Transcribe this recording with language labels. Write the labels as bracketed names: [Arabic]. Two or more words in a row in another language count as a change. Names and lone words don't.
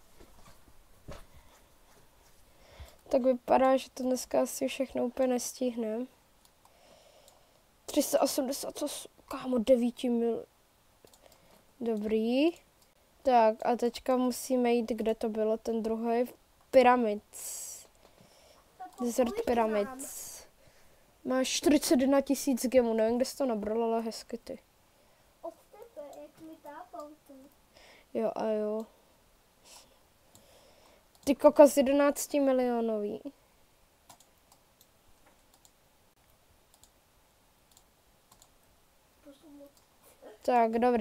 [Czech] Tak vypadá, že to dneska asi všechno úplně nestihneme. 388, kámo, 9 mil. Dobrý. Tak a teďka musíme jít, kde to bylo, ten druhý. Pyramids. Desert Pyramids. Máš 41 000 gemů, nevím, kde jsi to nabral, ale hezky ty. Od tebe, jak mi tápal tu. Jo a jo. Ty kokos 11 milionový. Tak, dobrý.